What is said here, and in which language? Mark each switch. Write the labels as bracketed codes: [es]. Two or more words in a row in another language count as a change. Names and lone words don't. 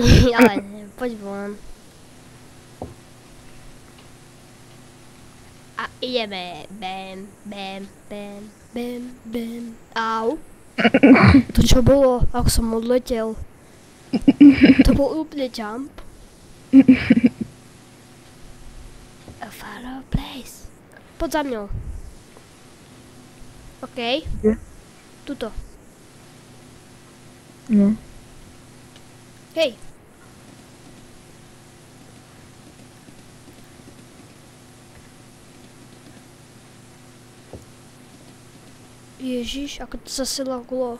[sk] Ale ne, poď von. A ideme. Bam. Au. To čo bolo, ako som odletel. To bol úplne jump. [en] A far off place. [sk] Poď za mňou. OK. Kde? Tuto. No. Hej. Ježiš, ako to zase laglo.